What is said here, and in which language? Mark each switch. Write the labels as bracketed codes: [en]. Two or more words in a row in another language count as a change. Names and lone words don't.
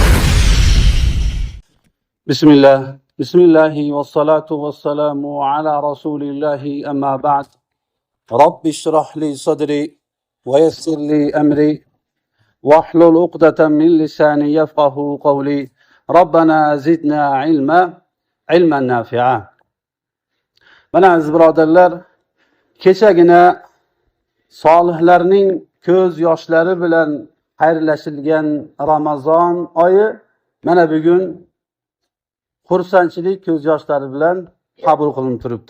[ar] بسم الله والصلاة والسلام على رسول الله أما بعد. رب اشرح لي صدري ويسر لي أمري واحلل عقدة من لساني يفقه قولي. ربنا زدنا علما نافعا. [uz] Mana aziz birodarlar, kechagina solihlarning ko'z yoshlari bilan xayrlashilgan Ramazon oyi mana bugun xursandchilik ko'z yoshlari bilan qabul qilinib turibdi.